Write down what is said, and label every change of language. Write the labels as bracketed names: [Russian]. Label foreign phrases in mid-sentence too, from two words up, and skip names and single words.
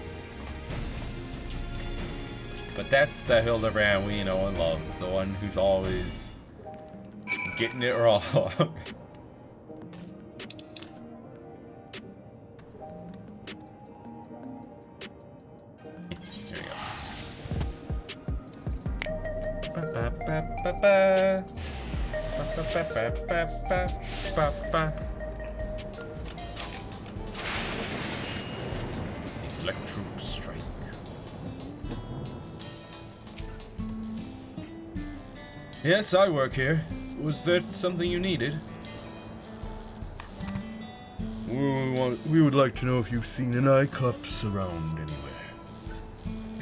[English] But that's the Hildebrand we know and love, the one who's always getting it wrong. There you go. Ba-ba-ba-ba-ba. Ba-ba-ba-ba-ba-ba-ba. Electrope strike. Yes, I work here. Was there something you needed? We would like to know if you've seen an Cyclops around anywhere.